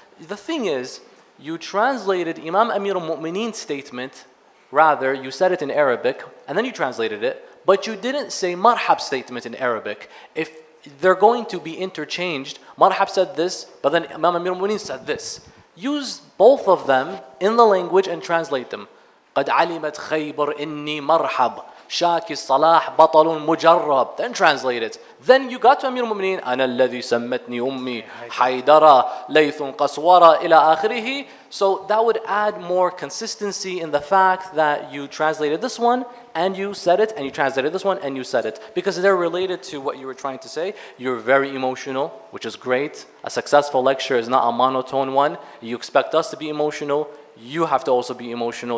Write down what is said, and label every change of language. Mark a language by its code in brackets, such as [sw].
[en] The thing is, you translated Imam Amirul Mu'mineen's statement, rather, you said it in Arabic, and then you translated it, but you didn't say marhab statement in Arabic. If they're going to be interchanged, marhab said this, but then Imam Amirul Mu'mineen said this. Use both of them in the language and translate them. [ar] قد علمت خيبر إني مرحب شاكي الصلاح بطل مجرب. [en] Then translate it. Then you got to Amir al-Mu'mineen [ar] أنا الذي سمتني أمي حيدر ليث قسورة إلى آخره. [en] So that would add more consistency in the fact that you translated this one and you said it, and you translated this one and you said it, because they're related to what you were trying to say. You're very emotional, which is great. A successful lecture is not a monotone one. You expect us to be emotional, you have to also be emotional.